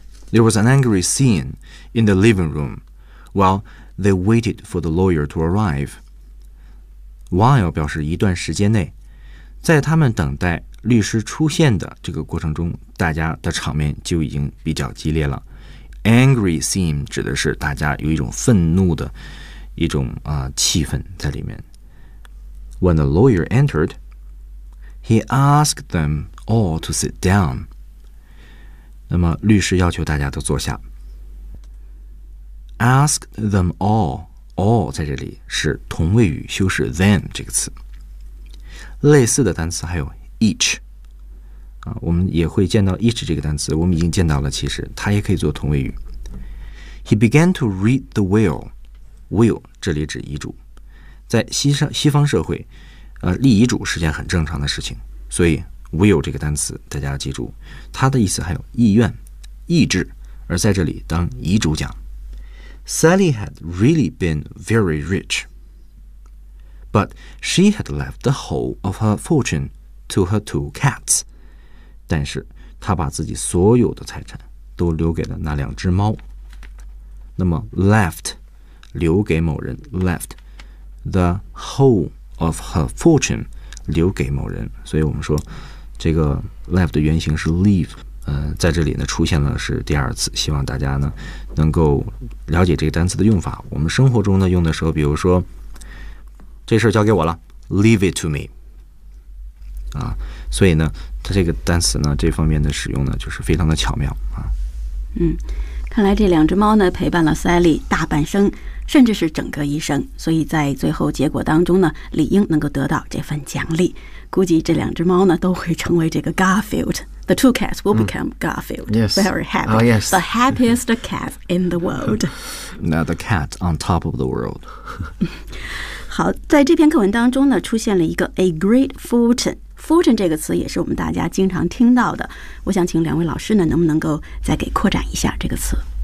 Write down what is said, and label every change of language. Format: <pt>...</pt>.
<en>There was an angry scene in the living room while they waited for the lawyer to arrive.</en> <zh>While 表示一段时间内，在他们等待律师出现的这个过程中，大家的场面就已经比较激烈了。 Angry scene 指的是大家有一种愤怒的一种、气氛在里面。</zh> <en>When the lawyer entered, he asked them all to sit down.</en> <zh>那么律师要求大家都坐下。</zh> <en>Asked them all</en> <zh>在这里是同位语修饰 them 这个词。类似的单词还有 each。我们也会见到 each 这个单词，我们已经见到了，其实它也可以做同位语。</zh> <en>He began to read the will.</en> <zh>Will 这里指遗嘱，在西方社会，立遗嘱是件很正常的事情，所以 will 这个单词大家要记住，它的意思还有意愿、意志，而在这里当遗嘱讲。</zh> <en>Sally had really been very rich, but she had left the whole of her fortune to her two cats.</en> <zh>但是他把自己所有的财产都留给了那两只猫。那么 left 留给某人，</zh> <en>left the whole of her fortune</en> <zh>留给某人，所以我们说这个 left 的原型是 leave、在这里呢出现了是第二次，希望大家呢能够了解这个单词的用法。我们生活中呢用的时候，比如说这事交给我了，</zh> <en>leave it to me、</en> <zh>所以呢它这个单词呢这方面的使用呢就是非常的巧妙啊。嗯，看来这两只猫呢陪伴了 Sally 大半生，甚至是整个一生，所以在最后结果当中呢理应能够得到这份奖励。估计这两只猫呢都会成为这个 Garfield.</zh> <en>The two cats will become Garfield. Yes. Very happy. Oh, yes. The happiest cat in the world. Now the cat on top of the world.</en> <zh>好，在这篇课文当中呢出现了一个</zh> <en>a great fortune。</en> <zh>Fortune 这个词也是我们大家经常听到的，我想请两位老师呢能不能够再给扩展一下这个词。</zh>